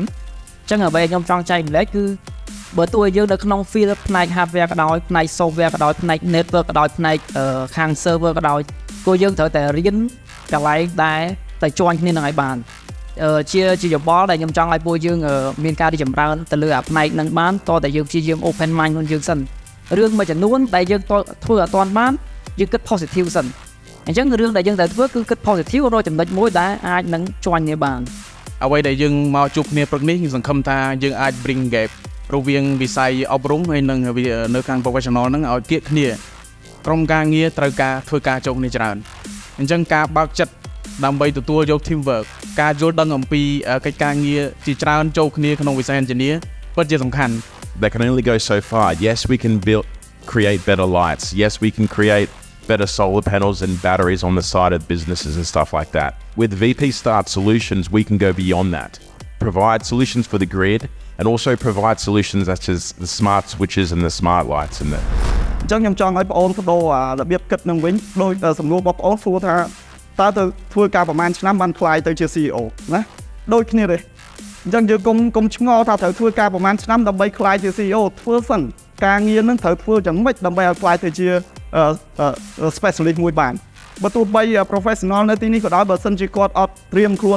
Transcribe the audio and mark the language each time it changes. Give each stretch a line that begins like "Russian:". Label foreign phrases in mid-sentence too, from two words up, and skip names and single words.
Khmer: អញ្ចឹងអ្វីខ្ញុំចង់ចែកម្លែកគឺបើទោះយើងនៅក្នុង field ផ្នែក hardware ក៏ដោយផ្នែក software ក៏ដោយផ្នែក network ក៏ដោយផ្នែកខាង server ក៏ដោយគឺយើងត្រូវតែរៀនកន្លែងដែលតែជាន់គ្នានឹងឲ្យបានជាយោបល់ដែលខ្ញុំចង់ឲ្យពួកយើងមានការរីកចម្រើនទៅលើអាផ្នែកហ្នឹងបានតតែយើងព្យាយាម
English: open mind
Khmer: ខ្លួនយើងសិនរឿងមួយចំនួនដែលយើងធ្វើអត់ទាន់បានយើងគិត positive សិនអញ្ចឹងរឿងដែលយើងត្រូវធ្វើគឺគិត positive រកចំណុចមួយដែលអាចនឹងជាន់គ្នាបាន អ្វីដែលយើងមកជួបគ្នាព្រឹកនេះខ្ញុំសង្ឃឹមថាយើងអាច
English: bring gap
Khmer: រវាងវិស័យអប់រំហើយនិងនៅខាង professional ហ្នឹងឲ្យគៀកគ្នាក្រុមការងារត្រូវការធ្វើការចូលគ្នាច្រើនអញ្ចឹងការបើកចិត្តដើម្បីទទួលយក teamwork ការយល់ដឹងអំពីកិច្ចការងារជាច្រើនចូលគ្នាក្នុងវិស័យ engineer ពិតជាសំខាន់
English: They can only go so far. Yes, we can create better lights. Yes, we can create better solar panels and batteries on the side of businesses and stuff like that. With VP.Start solutions, we can go beyond that. Provide solutions for the grid and also provide solutions such as the smart switches and the smart lights and that.
Khmer: អញ្ចឹងខ្ញុំចង់ឲ្យបងប្អូនបដូររបៀបគិតនឹងវិញដោយសំណួរបងប្អូនសួរថាតើទៅធ្វើការប្រហែលឆ្នាំបានខ្លាយទៅជា CEO ណាដូចគ្នាទេអញ្ចឹងយើងកុំឆ្ងល់ថាត្រូវធ្វើការប្រហែលឆ្នាំដើម្បីខ្លាយជា CEO ធ្វើសិនការងារនឹងត្រូវធ្វើយ៉ាងម៉េចដើម្បីឲ្យខ្លាយទៅជា specialist មួយបានបើទោះបី professional នៅទីនេះក៏ដោយបើសិនជាគាត់អត់ត្រៀមខ្លួន